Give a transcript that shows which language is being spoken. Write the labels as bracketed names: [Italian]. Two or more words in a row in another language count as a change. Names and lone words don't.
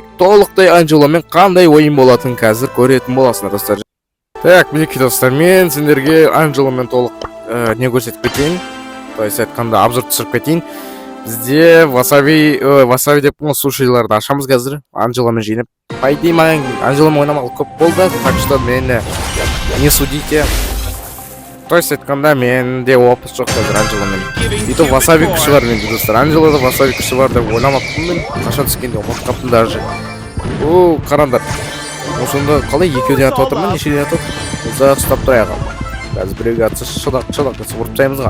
[Kazakh] Толықтай Анжеломен қандай ойын болатын қазір көретін боласыңдар достар. Так, мінекей достар, мен сендерге Анжеломен толық не көрсетіп кетейін. [Russian] То есть [Kazakh] айтқанда обзор түсіріп кетейін. Бізде васаби деп сушиларды ашамыз қазір. Анжеломен жинап. [Russian] По идее, [Kazakh] маған Анжеломен ойнамалы көп болды. [Russian] Так что [Kazakh] мені [Russian] не судите. То есть [Kazakh] айтқанда менде опыт жоқ қазір Анжеламен. Бүйтіп васаби күші бар менде достар. Анжелада васаби күші бар деп ойламаппын мен. Қашан түскенде ұмытып қаптым даже. О, қараңдар. Осында қалай екеуден атып отырмын, нешеден атып? Ұзақ ұстап тұрайық. Қазір біреуге атса шыдақ ұрып тастаймызға.